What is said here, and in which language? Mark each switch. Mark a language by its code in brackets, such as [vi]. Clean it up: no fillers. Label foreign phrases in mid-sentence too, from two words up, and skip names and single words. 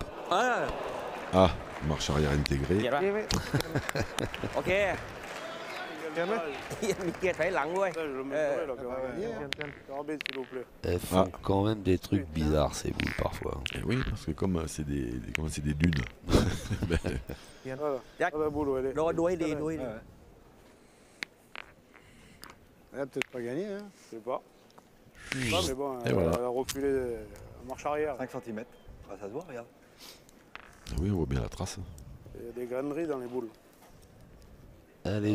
[fr] Ah, marche arrière intégrée. [th] เกียร์ป่ะ นี่ไหม โอเค เห็นไหม มีเกียร์ถอยหลังด้วย [fr] Ça, je le mettrai, là, quand même. [th] เห็นเห็น [fr] Carbine, s'il vous plaît. Elles font quand même des trucs bizarres ces boules parfois. Et oui, parce que comme c'est des dunes. Ben, Voilà. Jack. Ah, la boule, elle est. [th] โดนดูให้ดีดูให้ดี [fr] Elle a peut-être pas gagné. Hein. Je sais pas. Non, mais bon, Et elle, voilà. elle a reculé en marche arrière. 5 cm. Ah, ça se voit, regarde. oui, on voit bien la trace. Il y a des graineries dans les boules. Allez,